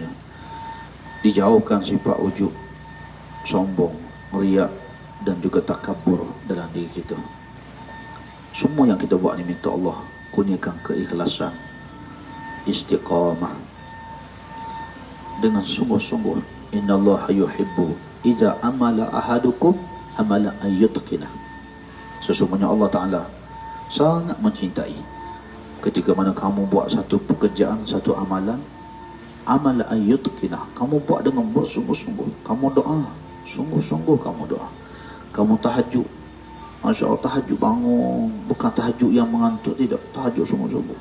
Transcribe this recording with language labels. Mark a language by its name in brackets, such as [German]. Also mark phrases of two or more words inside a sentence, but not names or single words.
[Malay] Dijauhkan sifat ujub, sombong, riak dan juga takabur dalam diri kita. Semua yang kita buat ni minta Allah kurniakan keikhlasan, istiqamah dengan sungguh-sungguh. [Arabic] إن الله يحب إذا عمل أحدكم عملا أن يتقنه. [Malay] Sesungguhnya Allah Ta'ala sangat mencintai ketika mana kamu buat satu pekerjaan, satu amalan, [Arabic] عملا أن يتقنه, [Malay] kamu buat dengan bersungguh-sungguh. Kamu doa, sungguh-sungguh kamu doa. Kamu tahajud, [Arabic] ما شاء الله, [Malay] tahajud bangun, bukan tahajud yang mengantuk, tidak, tahajud sungguh-sungguh.